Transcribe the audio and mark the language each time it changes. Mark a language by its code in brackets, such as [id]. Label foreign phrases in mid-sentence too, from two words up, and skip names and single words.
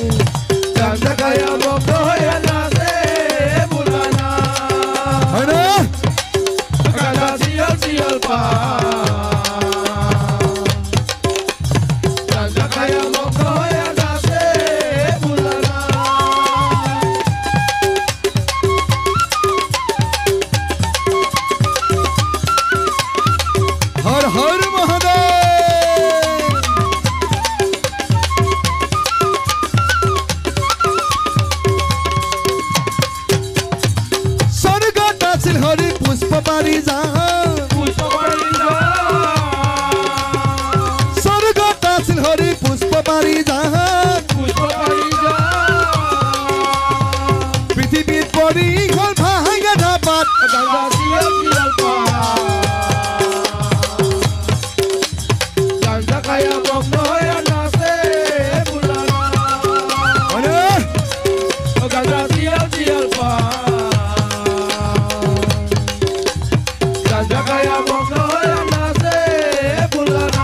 [bn] গাঞ্জা খায়া মগ্ন হইয়া নাচে ভুলানা গাঞ্জা সিরাল পা গাঞ্জা খায়া মগ্ন হইয়া নাচে ভুলানা [as] হর হর মহাদেব স্বর্গত আছিল হরি পুষ্প পাৰি যা স্বর্গত আছিল হরি পুষ্প পাৰি যা পৃথিৱীত পৰি গল ভাঙা ধাপাত [bn] গাঞ্জা সিরাল পা গাঞ্জা খায়া মগ্ন হইয়া নাচে ভুলানা ও গাঞ্জা সিরাল পা গাঞ্জা খায়া মগ্ন হইয়া নাচে ভুলানা